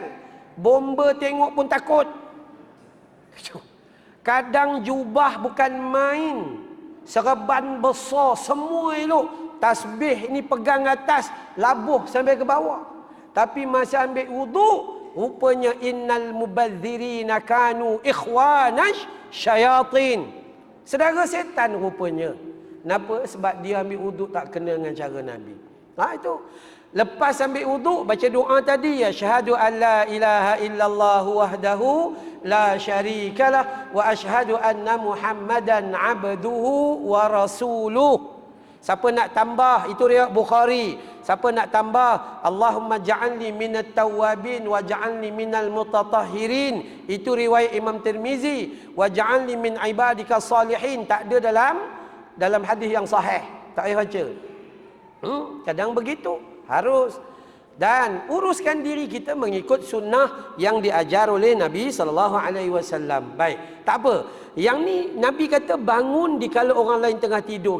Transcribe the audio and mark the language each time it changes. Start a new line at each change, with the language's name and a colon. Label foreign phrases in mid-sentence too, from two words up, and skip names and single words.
Malay: Bomba tengok pun takut. Kadang jubah bukan main. Serban besar semua elok. Tasbih ni pegang atas, labuh sampai ke bawah. Tapi masa ambil wuduk, rupanya
Arabic: إِنَّ الْمُبَذِّرِينَ كَانُوا إِخْوَانَ الشَّيَاطِينِ.
Malay: Saudara setan rupanya. Kenapa? Sebab dia ambil wuduk tak kena dengan cara Nabi. Itu. Lepas ambil wuduk, baca doa tadi,
Arabic: يا أشهد أن لا إله إلا الله وحده لا شريك له وأشهد أن محمدا عبده ورسوله.
Malay: Siapa nak tambah, itu riwayat Bukhari. Siapa nak tambah,
Arabic: اللهم اجعلني من التوابين واجعلني من المتطهرين,
Malay: itu riwayat Imam Tirmizi.
Arabic: واجعلني من عبادك الصالحين,
Malay: tak ada dalam hadis yang sahih, tak payah baca. Kadang begitu, harus. Dan uruskan diri kita mengikut sunnah yang diajar oleh Nabi SAW. Baik, tak apa. Yang ni Nabi kata bangun di kala orang lain tengah tidur.